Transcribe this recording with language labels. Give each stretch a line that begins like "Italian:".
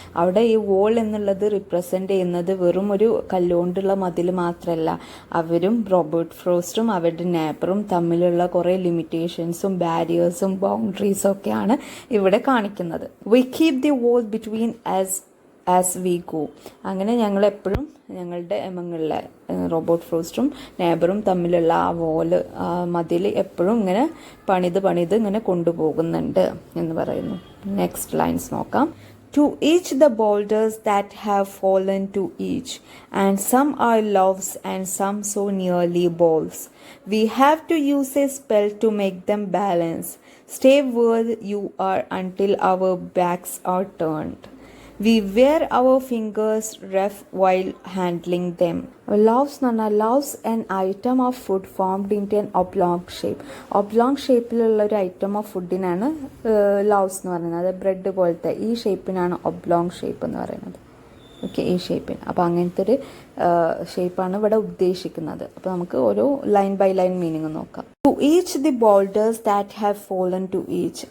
Malayalam: അവിടെ ഈ വോൾ എന്നുള്ളത് റിപ്രസെൻ്റ് ചെയ്യുന്നത് വെറും ഒരു കല്ലുകൊണ്ടുള്ള മതിൽ മാത്രമല്ല, അവരും റോബർട്ട് ഫ്രോസ്റ്റും അവരുടെ നേബറും തമ്മിലുള്ള കുറേ ലിമിറ്റേഷൻസും ബാരിയേഴ്സും ബൗണ്ടറീസും ഒക്കെയാണ് ഇവിടെ കാണിക്കുന്നത്.
English: We keep the wall between us as we go.
Malayalam: അങ്ങനെ ഞങ്ങളെപ്പോഴും ഞങ്ങളുടെ എമങ്ങുള്ള റോബോട്ട് ഫ്രോസ്റ്റും നെയ്ബറും തമ്മിലുള്ള ആ വോല് മതിൽ എപ്പോഴും ഇങ്ങനെ പണിത് ഇങ്ങനെ കൊണ്ടുപോകുന്നുണ്ട് എന്ന് പറയുന്നു. നെക്സ്റ്റ് ലൈൻസ് നോക്കാം.
English: To each the boulders that have fallen to each, and some are loaves and some so nearly balls. We have to use a spell to make them balance. Stay where you are until our backs are turned. We wear our fingers rough while handling them. Loaves
Malayalam: എന്ന് പറഞ്ഞാൽ
English: loaves an item of food formed into an oblong shape.
Malayalam: oblong ഷേപ്പിലുള്ള ഒരു item of ഫുഡിനാണ് loaves എന്ന് പറയുന്നത്. അത് bread പോലത്തെ ഈ ഷേപ്പിനാണ് oblong shape എന്ന് പറയുന്നത്. ഓക്കെ, ഈ ഷേപ്പിന്. അപ്പോൾ അങ്ങനത്തെ ഒരു ഷേപ്പാണ് ഇവിടെ ഉദ്ദേശിക്കുന്നത്. അപ്പോൾ നമുക്ക് ഓരോ ലൈൻ ബൈ ലൈൻ മീനിങ് നോക്കാം.
English: To each the boulders that have fallen to each.